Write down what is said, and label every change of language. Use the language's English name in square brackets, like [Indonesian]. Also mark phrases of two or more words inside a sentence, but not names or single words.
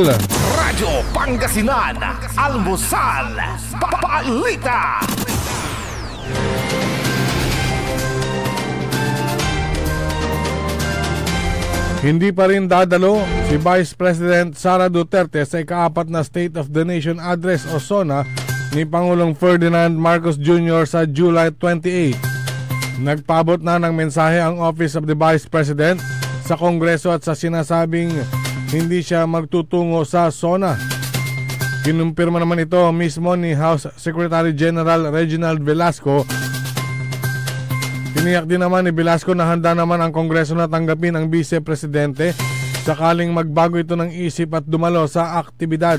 [Filipino] Radyo Pangasinan, almusal balita. Hindi pa rin dadalo si Vice President Sara Duterte sa ika-4 na State of the Nation Address o SONA ni Pangulong Ferdinand Marcos Jr. sa July 28. Nagpaabot na ng mensahe ang Office of the Vice President sa Kongreso at sa sinasabing hindi siya magtutungo sa SONA. Kinumpirma naman ito mismo ni House Secretary General Reginald Velasco. Tiniyak din naman ni Velasco na handa naman ang Kongreso na tanggapin ang Vice Presidente sakaling magbago ito ng isip at dumalo sa aktibidad.